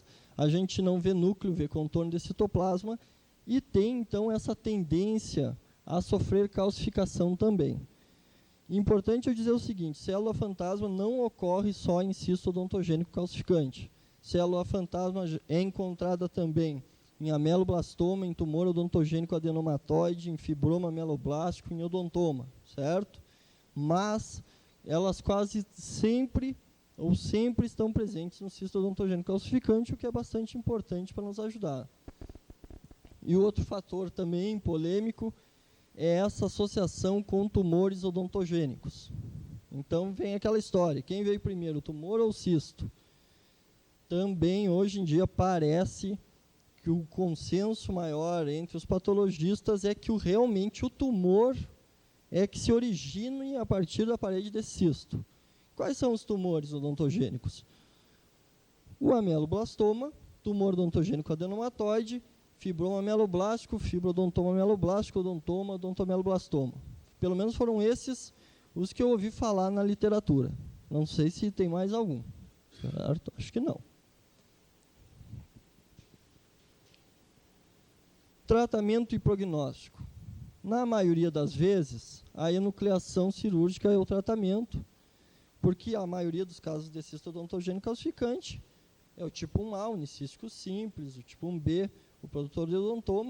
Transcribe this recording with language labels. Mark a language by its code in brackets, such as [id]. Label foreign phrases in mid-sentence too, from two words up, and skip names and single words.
[pt] A gente não vê núcleo, vê contorno de citoplasma, e tem, então, essa tendência a sofrer calcificação também. Importante eu dizer o seguinte: célula fantasma não ocorre só em cisto odontogênico calcificante. Célula fantasma é encontrada também em ameloblastoma, em tumor odontogênico adenomatoide, em fibroma ameloblástico, em odontoma, certo? Mas elas quase sempre estão presentes no cisto odontogênico calcificante, o que é bastante importante para nos ajudar. E outro fator também polêmico é essa associação com tumores odontogênicos. Então vem aquela história: quem veio primeiro, o tumor ou o cisto? Também hoje em dia parece que o consenso maior entre os patologistas é que realmente o tumor é que se origina a partir da parede desse cisto. Quais são os tumores odontogênicos? O ameloblastoma, tumor odontogênico adenomatoide, fibroma ameloblástico, fibrodontoma ameloblástico, odontoma, odontoameloblastoma. Pelo menos foram esses os que eu ouvi falar na literatura. Não sei se tem mais algum. Certo? Acho que não. Tratamento e prognóstico. Na maioria das vezes, a enucleação cirúrgica é o tratamento, porque a maioria dos casos de cisto odontogênico calcificante é o tipo 1A, unicístico simples, o tipo 1B, o produtor de odontoma.